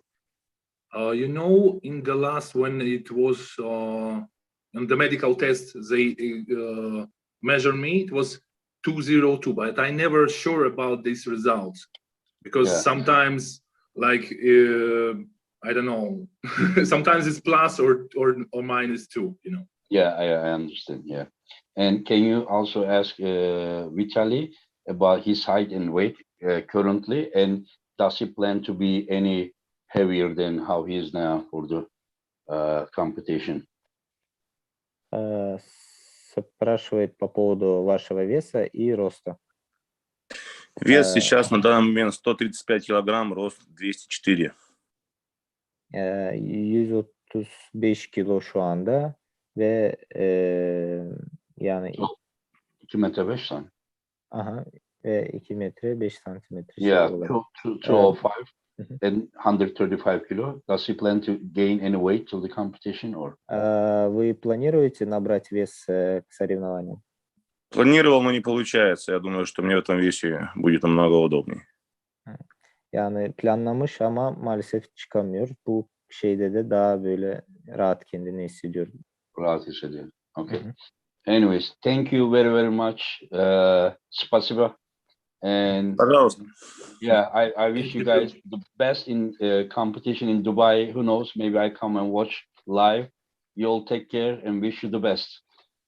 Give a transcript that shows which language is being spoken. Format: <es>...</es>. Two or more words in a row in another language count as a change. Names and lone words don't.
<en>You know, in the last, when it was on the medical test, they measured me, it was 202, but I never sure about these results, because sometimes, like, I don't know, sometimes it's plus or -2, you know. Yeah, I understand. Yeah. And can you also ask Vitaly about his height and weight currently, and does he plan to be any heavier than how he is now for the competition?</en> <ru>Спрашивает по поводу вашего веса и роста. Вес сейчас на данный момент 135 килограмм, рост 204.</ru> <tr>135 kilo şu anda ve yani 2 metre 5 santim. Aha, ve 2 metre 5 santimetre.</tr> <en>Yeah, 205 and 135 kilo. Does he plan to gain any weight to the competition or?</en> <ru>Вы планируете набрать вес к соревнованиям? Планировал, но не получается. Я думаю, что мне в этом весе будет намного удобнее.</ru> <tr>Yani planlamış ama maalesef çıkamıyor. Bu şeyde de daha böyle rahat kendini hissediyorum. Rahat hissediyor.</tr> <en>Okay. Anyways, thank you very much. Spasiba. And</en> <ru>Пожалуйста.</ru> <en>yeah, I wish you guys the best in competition in Dubai. Who knows? Maybe I come and watch live. You all take care and wish you the best.</en>